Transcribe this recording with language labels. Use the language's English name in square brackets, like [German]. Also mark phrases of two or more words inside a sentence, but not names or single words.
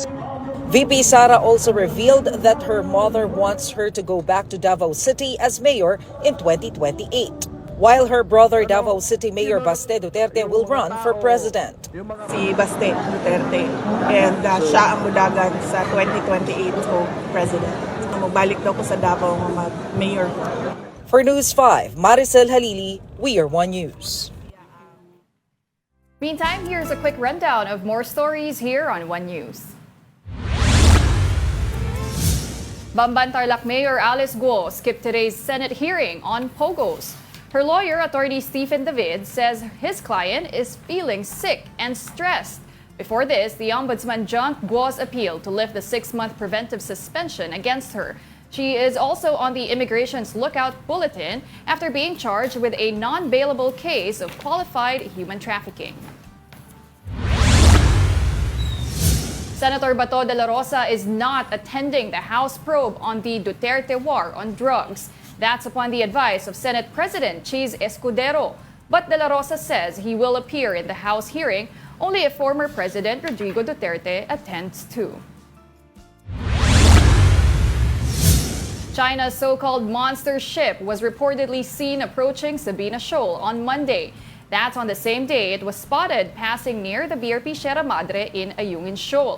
[English] VP Sara also revealed that her mother wants her to go back to Davao City as mayor in 2028, while her brother Davao City Mayor Baste Duterte will run for president. [Cebuano] Si Baste Duterte, and siya ang mudagan sa 2028 ko president. Magbalik daw ko sa Davao mag-mayor. [English] For News 5, Maricel Halili, We Are One News. Meantime, here's a quick rundown of more stories here on One News. Bamban Tarlac Mayor Alice Guo skipped today's Senate hearing on POGOs. Her lawyer, Attorney Stephen David, says his client is feeling sick and stressed. Before this, the ombudsman junked Guo's appeal to lift the 6-month preventive suspension against her. She is also on the immigration's lookout bulletin after being charged with a non-bailable case of qualified human trafficking. Senator Bato de la Rosa is not attending the House probe on the Duterte war on drugs. That's upon the advice of Senate President Cheese Escudero. But de la Rosa says he will appear in the House hearing only if former President Rodrigo Duterte attends too. China's so-called monster ship was reportedly seen approaching Sabina Shoal on Monday. That's on the same day it was spotted passing near the BRP Sierra Madre in Ayungin Shoal.